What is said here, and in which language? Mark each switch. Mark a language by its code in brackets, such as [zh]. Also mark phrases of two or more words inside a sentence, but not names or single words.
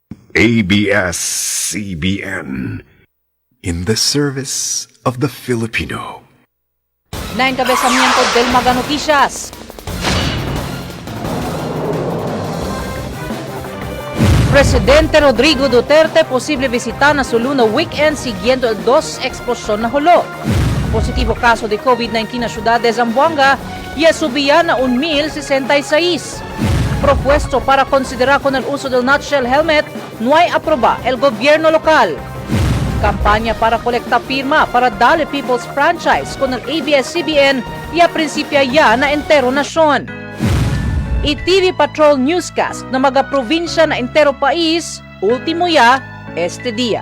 [en] ABS-CBN, in the service of the Filipino. [cbk] Na encabezamiento del Maga Noticias. Presidente Rodrigo Duterte posible visita na Sulu na [en] weekend [cbk] siguiendo el 2 explosyon na hulo. Positivo caso de COVID-19 na syudad de Zamboanga y subía na 1,066. Propuesto para considerar con el uso del nutshell helmet, no hay aproba el gobierno local. Kampanya para kolekta firma para Dali People's Franchise con el ABS-CBN y a principio ya na entero nasyon. I-TV Patrol Newscast na mga-provinsya na entero país, ultimo ya, este dia.